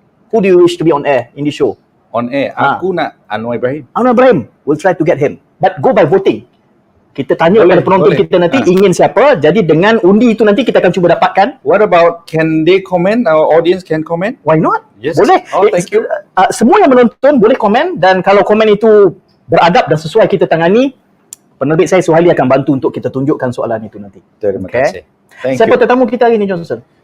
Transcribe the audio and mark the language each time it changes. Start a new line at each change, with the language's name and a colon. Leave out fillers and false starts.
English: Who do you wish to be on air in this show? On air,
Malay: aku nak Anwar Ibrahim.
English: Anwar Ibrahim, we'll try to get him. But go by voting.
Malay: Kita tanya kepada penonton kita nanti ingin siapa. Jadi dengan undi itu nanti kita akan cuba dapatkan.
English: What about, can they comment? Our audience can comment? Why not? Yes.
Malay: Boleh.
English: Oh, thank you.
Malay: Semua yang menonton boleh komen, dan kalau komen itu beradab dan sesuai kita tangani, penerbit saya Suhaili akan bantu untuk kita tunjukkan soalan itu nanti. Terima kasih.
English: Thank
Malay: Siapa
English: you.
Malay: tetamu kita hari ini, Johnson?